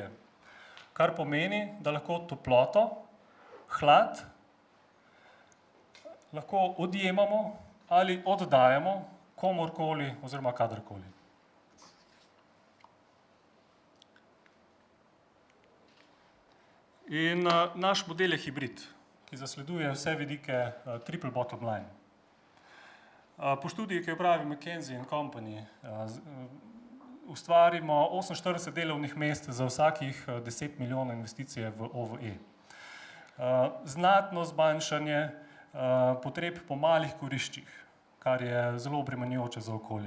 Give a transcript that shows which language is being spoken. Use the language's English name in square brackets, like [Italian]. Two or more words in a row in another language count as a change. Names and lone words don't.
[Slovenian] Kar pomeni, da lahko toploto, hlad lahko odjemamo ali oddajamo komorkoli oziroma kadarkoli. In naš model je hibrid, ki zasleduje vse vidike [English] triple bottom line. [Slovenian] Po študiji, ki jo pravi McKinsey & Company, ustvarimo 48 delovnih mest za vsakih 10 milijonov investicije v OVE. Znatno zmanjšanje potreb po malih kuriščih, kar je zelo obremenjujoče za okolje.